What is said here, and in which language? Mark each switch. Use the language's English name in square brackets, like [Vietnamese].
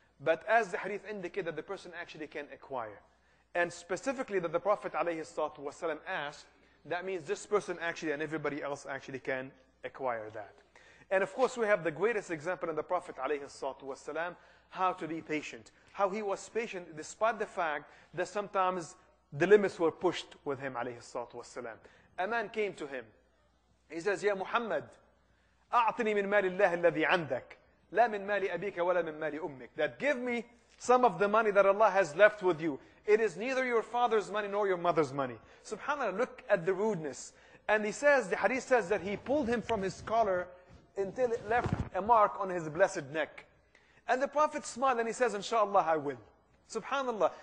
[English] But as the hadith indicated, that the person actually can acquire. And specifically that the Prophet ﷺ asked, that means this person actually and everybody else actually can acquire that. And of course, we have the greatest example in the Prophet ﷺ, how to be patient. How he was patient despite the fact that sometimes the limits were pushed with him ﷺ. A man came to him He says, [Arabic] Ya Muhammad, أعطني من مال الله الذي عندك لا من مال أبيك ولا من مال أمك. [English] That give me some of the money that Allah has left with you. It is neither your father's money nor your mother's money. SubhanAllah, look at the rudeness. And he says, the hadith says that he pulled him from his collar until it left a mark on his blessed neck. And the Prophet smiled and he says, Inshallah, I will. SubhanAllah.